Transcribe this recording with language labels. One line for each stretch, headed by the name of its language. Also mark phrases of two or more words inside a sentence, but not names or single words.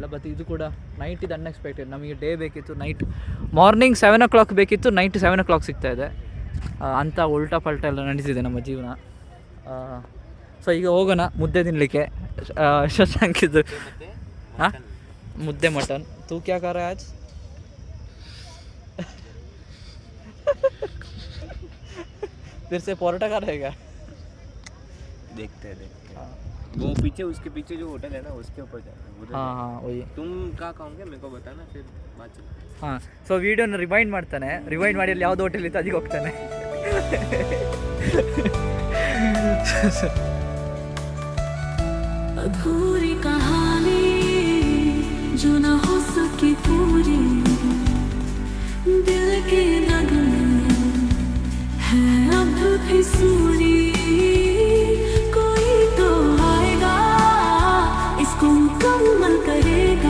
Kannada: ಬಟ್ ಇದು ಕೂಡ ನೈಟ್ ಇದು ಅನ್ಎಕ್ಸ್ಪೆಕ್ಟೆಡ್. ನಮಗೆ ಡೇ ಬೇಕಿತ್ತು,
English: night morning 7 o'clock
Kannada: ಬೇಕಿತ್ತು, ನೈಟ್ 7 o'clock ಸಿಗ್ತಾಯಿದೆ. ಅಂಥ ಉಲ್ಟಾ ಪಲ್ಟ ಎಲ್ಲ ನಡೀತಿದೆ ನಮ್ಮ ಜೀವನ. ಸೊ ಈಗ ಹೋಗೋಣ ಮುದ್ದೆ ತಿನ್ನಲಿಕ್ಕೆ. ಶಶಾಂಕಿದ್ದು ಹಾಂ, ಮುದ್ದೆ ಮಟನ್.
Hindi: तू क्या कर आज? फिर से परोठा खा रहेगा? देखते हैं. वो पीछे, उसके पीछे जो होटल है ना, उसके ऊपर जाना. हाँ वही. तुम क्या खाओगे मेरे को बताना, फिर बात.
Kannada: ಹಾಂ, ಸೊ ವೀಡಿಯೋನ ರಿವೈಂಡ್ ಮಾಡ್ತಾನೆ. ರಿವೈಂಡ್ ಮಾಡಿ ಅಲ್ಲಿ ಯಾವ್ದು ಹೋಟೆಲ್ ಇತ್ತು ಅದಿಗೆ ಹೋಗ್ತಾನೆ.
Hindi: अधूरी कहानी जो न हो सकी पूरी, दिल के नगमे है अब भी सूरी, कोई तो आए मुकम्मल करे